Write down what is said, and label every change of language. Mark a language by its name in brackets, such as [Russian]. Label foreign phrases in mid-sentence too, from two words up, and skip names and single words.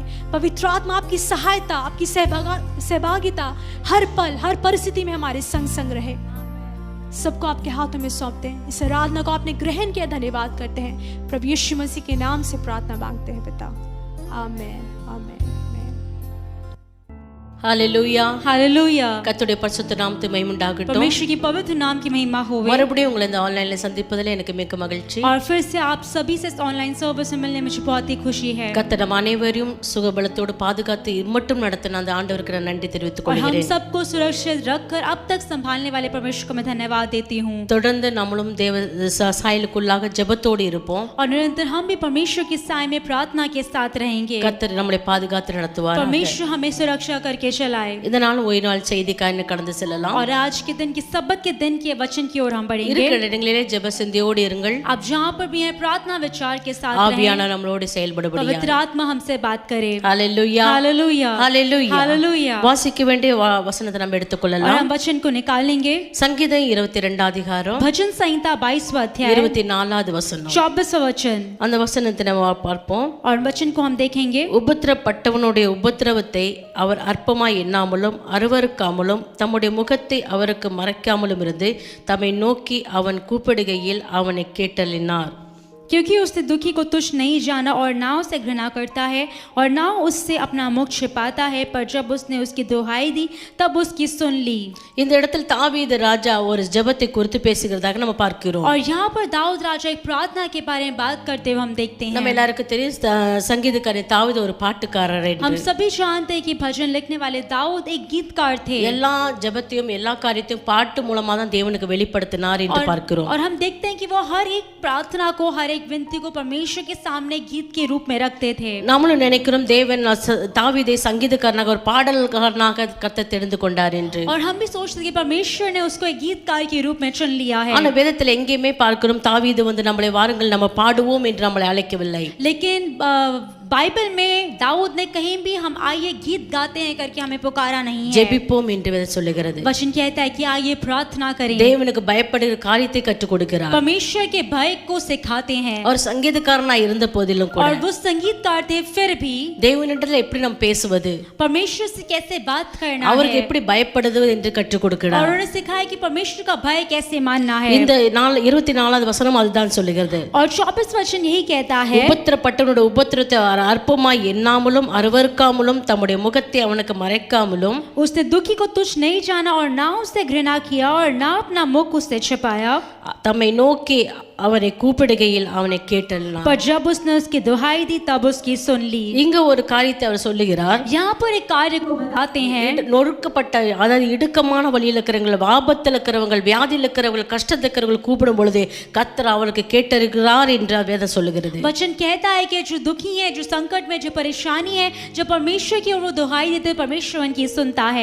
[Hindi] पवित्र आत्मा आपकी सहायता, आपकी सहभागिता हर पल, हर परिस्थिति में हमारे संग संग रहे। सबको आपके हाथों में सौंपते हैं। इस आराधना को आपने ग्रहण किया, धन्यवाद करते हैं। प्रभु यीशु मसीह के नाम से प्रार्थना मांगते हैं पिता, आमेन आमेन। हालेलुया हालेलुया। [Tamil] கர்த்தருடைய பரிசுத்த நாமத்துக்கு மகிமை உண்டாகட்டும்। [Hindi] परमेश्वर की पवित्र नाम की महिमा होवे। [Tamil] மறுபடியும் உங்களை இந்த ஆன்லைன்ல சந்திப்பதில் எனக்கு மிக்க மகிழ்ச்சி। [Hindi] और फिर से आप सभी से [English] online service [Hindi] में मिलने में मुझे बहुत ही खुशी है। [Tamil] கர்த்தர் நம் அனைவரையும் சுகபலத்தோடு பாதுகாத்து இம்மட்டும் நடத்தின அந்த ஆண்டவருக்கு நான் நன்றி தெரிவித்துக் கொள்கிறேன்। [Hindi] हम सबको सुरक्षित रखकर अब तक संभालने वाले परमेश्वर को मैं धन्यवाद देती हूँ। [Tamil] தொடர்ந்து நம்மளும் தேவ சாயலுக்குள்ளாக ஜெபத்தோடு இருப்போம்। [Hindi] और निरंतर हम भी परमेश्वर के साय में प्रार्थना के साथ रहेंगे। [Tamil] கர்த்தர் நம்மை பாதுகாத்து நடத்துவார்। [Hindi] परमेश्वर हमें सुरक्षा करके चलाए। [Tamil] இதனால் ஒரு நாள் செய்திக்காய் கடந்து செல்லலாம்। [Hindi] और आज के दिन की सब्बत के दिन के वचन की ओर हम बढ़ेंगे। [Tamil] இருக்கிற இடங்களிலே ஜெப சிந்தையோடு இருங்கள்। [Hindi] आप जहाँ पर भी हैं प्रार्थना विचार के साथ रहें। [Tamil] ஆவியானவர் நம்மளோடு செயல்படும்படியாக [Hindi] पवित्र आत्मा हमसे बात करे। हालेलुया हालेलुया हालेलुया हालेलुया। [Tamil] வாசிக்க வேண்டிய வசனத்தை நம்ம எடுத்துக்கொள்ளலாம்। [Hindi] और हम वचन को निकालेंगे। [Tamil] संगीतம் 22 அதிகாரம் [Hindi] भजन संहिता 22वां अध्याय [Tamil] 24வது வசனம் [Hindi] 24वां वचन। [Tamil] அந்த வசனத்தை நம்ம பார்ப்போம்। [Hindi] और वचन को हम देखेंगे। [Tamil] உபத்திரப்பட்டவனுடைய உபத்திரவத்தை அவர் அற்பமாய் எண்ணாமலும் அருவருக்காமலும் தம்முடைய முகத்தை அவருக்கு மறைக்காமலும் இருந்து தம்மை நோக்கி அவன் கூப்பிடுகையில் அவனை கேட்டலினார்। [Hindi] क्योंकि उसने दुखी को तुच्छ नहीं जाना और ना उसे घृणा करता है और ना उससे अपना मुख छिपाता है, पर जब उसने उसकी दुहाई दी तब उसकी सुन ली। [Tamil] இந்த இடத்தில் தாவீது ராஜா ஒரு ஜெபத்தை குறித்து பேசுகிறதாக நம்ம பார்க்கிறோம்। [Hindi] और यहाँ पर दाऊद राजा एक प्रार्थना के बारे में बात करते हुए हम देखते हैं। [Tamil] நம்ம எல்லாருக்கும் தெரியும் சங்கீதக்காரன் தாவீது ஒரு பாட்டுக்காரர் என்று। [Hindi] हम सभी जानते हैं कि भजन लिखने वाले दाऊद एक गीतकार थे। [Tamil] எல்லா ஜெபத்தையும் எல்லா காரியத்தையும் பாட்டு மூலமா தான் தேவனுக்கு வெளிப்படுத்தினார் என்று பார்க்கிறோம்। [Hindi] और हम देखते हैं कि वो हर एक प्रार्थना को, हर एक विनती को परमेश्वर के सामने गीत के रूप में रखते थे। [Tamil] நாமளும் நினைக்கிறோம் தேவன் தாவீதை சங்கீதக்காரனாக ஒரு பாடல்காரனாக கர்த்தர் தெரிந்து கொண்டார் என்று। [Hindi] और हम भी सोचते हैं कि परमेश्वर ने उसको एक गीतकार के रूप में चुन लिया है। [Tamil] ஆனா வேதத்துல எங்கேயுமே பார்க்கிறோம் தாவீது நம்மளை வாருங்கள் நம்ம பாடுவோம் என்று நம்மளை அழைக்கவில்லை। [Hindi] लेकिन बाइबल में दाऊद ने कहीं भी हम आइए गीत गाते हैं करके हमें पुकारा नहीं है। [Tamil] ஜெபிப்போம் என்று வேதம் சொல்லுகிறது। [Hindi] वचन कहता है कि आइए प्रार्थना करें। [Tamil] தேவனுக்கு பயப்படுகிற காரியத்தை கற்றுக் கொடுக்கிறார்। [Hindi] परमेश्वर के भय को सिखाते हैं। [Tamil] और சங்கீதக்காரனா இருந்த போதிலும் கூட [Hindi] और वो संगीतकार थे, फिर भी [Tamil] தேவனிடத்தில் எப்படி நாம் பேசுவது, [Hindi] परमेश्वर से कैसे बात करना है, [Tamil] அவருக்கு எப்படி பயப்படுவது என்று கற்றுக் கொடுக்கிறார்। [Hindi] और उन्होंने सिखाया कि परमेश्वर का भय कैसे मानना है। [Tamil] இந்த 24வது வசனம் அதுதான் சொல்லுகிறது। [Hindi] और 24 वचन यही कहता है, [Tamil] உபத்திரப்பட்டவனுடைய உபத்திரத்தை அற்பமாய் எண்ணாமலும் அருவருக்காமலும் தம்முடைய முகத்தை அவனுக்கு மறைக்காமலும் [Hindi] उसने दुखी को तुच्छ नहीं जाना और ना उससे घृणा किया और ना अपना मुख उससे छिपाया, [Tamil] தம்மை நோக்கி அவனை கூப்பிடுகையில் அவனை கேட்டலினார்। [Hindi] पर जब उसने उसकी दुहाई दी तब उसकी सुन ली। [Tamil] இங்க ஒரு காரியத்தை அவர் சொல்லுகிறார்। [Hindi] यहाँ पर एक कार्य को बताते हैं। [Tamil] நொறுக்கப்பட்ட, அதாவது இடுக்கமான வழியில் இருக்கிறவங்க, ஆபத்தில் இருக்கிறவங்க, வியாதியில் இருக்கிறவங்க, கஷ்டத்தில் இருக்கிறவங்க கூப்பிடும் பொழுது கர்த்தர் அவளுக்கு கேட்டிருக்கிறார் என்று வேதம் சொல்லுகிறது। [Hindi] वचन कहता है कि जो दुखी हैं, जो संकट में, जो परेशानी है, जब परमेश्वर की ओर वो दुहाई देते हैं, परमेश्वर उनकी सुनता है।